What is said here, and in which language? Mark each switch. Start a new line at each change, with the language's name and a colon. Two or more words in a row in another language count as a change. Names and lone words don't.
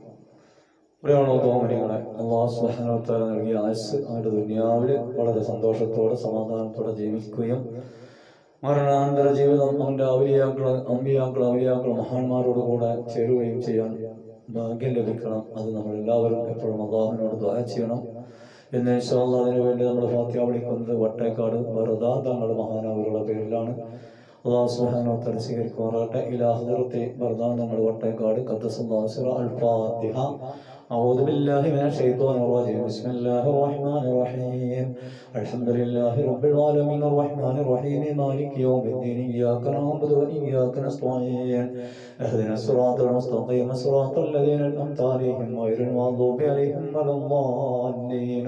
Malayalam: പ്രിയമുള്ളവരെ,
Arabic: الله سبحانه وتعالى
Malayalam: നൽകിയ ആയുസ്സ് അവന്റെ ദുനിയാവിൽ വളരെ സന്തോഷത്തോടെ സമാധാനത്തോടെ ജീവിക്കുകയും മരണാനന്തര ജീവിതം അവന്റെ ഔലിയാക്കൾ മഹാന്മാരോട് കൂടെ ചേരുകയും ചെയ്യാൻ ഭാഗ്യം ലഭിക്കണം. അത് നമ്മളെല്ലാവരും എപ്പോഴും അല്ലാഹുവിനോട് ദുആ ചെയ്യണം എന്ന്
Arabic: إن شاء الله.
Malayalam: അതിനുവേണ്ടി നമ്മൾ ഫാത്തിഹ വിളിക്കുന്നത് വട്ടേക്കാട് വെറുതാ തങ്ങളുടെ മഹാനവരുടെ പേരിലാണ്.
Arabic: الله سبحانه وتعالى
Malayalam: സ്വീകരിക്കുമാറാകട്ടെ.
Arabic: إلى حضرة
Malayalam: വെറുതാ തങ്ങൾ വട്ടേക്കാട്
Arabic: قدس الله سره. الفاتحة. أعوذ بالله من الشيطان الرجيم. بسم الله الرحمن الرحيم. الحمد لله رب العالمين الرحمن الرحيم مالك يوم الدين. إياك نعبد وإياك نستعين. اهدنا الصراط المستقيم صراط الذين أنعمت عليهم غير المغضوب عليهم ولا الضالين.